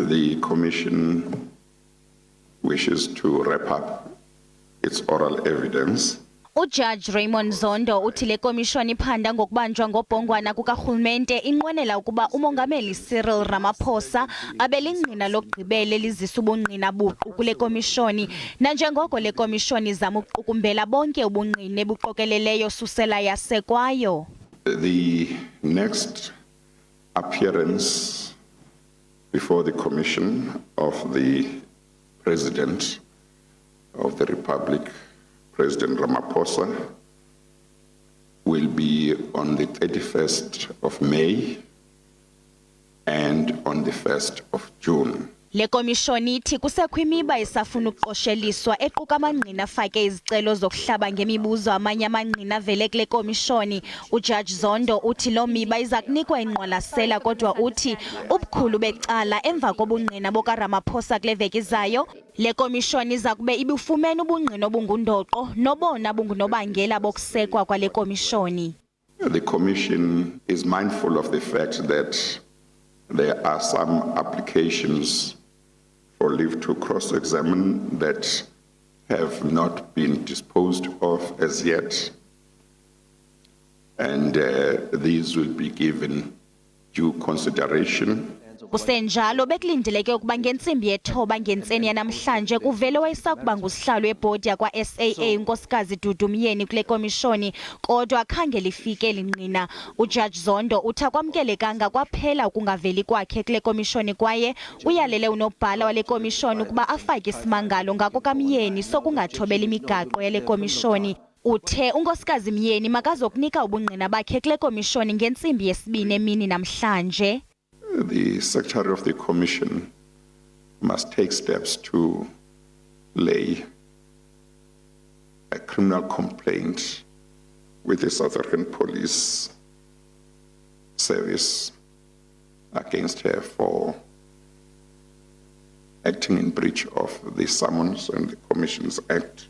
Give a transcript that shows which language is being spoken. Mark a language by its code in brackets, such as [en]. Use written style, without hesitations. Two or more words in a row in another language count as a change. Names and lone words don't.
[en] the Commission wishes to wrap up its oral evidence. [xh] Ujaji Raymond Zondo uthi le komishoni iphanda ngokubanjwa ngobhongwana kukarhulumente inqwenela ukuba umongameli Cyril Ramaphosa abelingqina lokugqibela lizisa ubungqina buqu kule komishoni nanjengoko le komishoni izama ukuqukumbela bonke ubungqina ebuqokeleleyo susela yasekwayo. [en] The next appearance before the Commission of the President of the Republic, President Ramaphosa, will be on the 31st of May and on the 1st of June. [xh] Le komishoni ithi kusekho imiba isafuna ukuqosheliswa equka amangqina afake izicelo zokuhlaba ngemibuzo amanye amangqina avele kule komishoni. Ujaji Zondo uthi lo miba iza kunikwa inqwalasela kodwa uthi ubukhulu becala emva kobungqina bokaRamaphosa kule vek'izayo le komishoni iza kube ibufumene ubungqina obungundoqo nobona bungunobangela bokusekwa kwale komishoni. [en] The Commission is mindful of the fact that there are some applications for leave to cross-examine that have not been disposed of as yet, and these will be given due consideration. [xh] Kusenjalo bekulindeleke ukuba ngentsimbi yethoba ngentseni yanamhlanje kuvele wayesakuba ngusihlalo webhodi yakwa-SAA unkosikazi Dudu Myeni kule komishoni kodwa khange lifike lingqina. Ujaji Zondo uthi akwamkelekanga kwaphela ukungaveli kwakhe kule komishoni kwaye uyalele unobhala wale komishoni ukuba afake isimangalo ngako kaMyeni sokungathobeli imigaqo yale komishoni. Uthe unkosikazi Myeni makazokunika ubungqina bakhe kule komishoni ngentsimbi yesibini emini namhlanje. [en] The Secretary of the Commission must take steps to lay a criminal complaint with the South African Police Service against her for acting in breach of the Summons and the Commissions Act.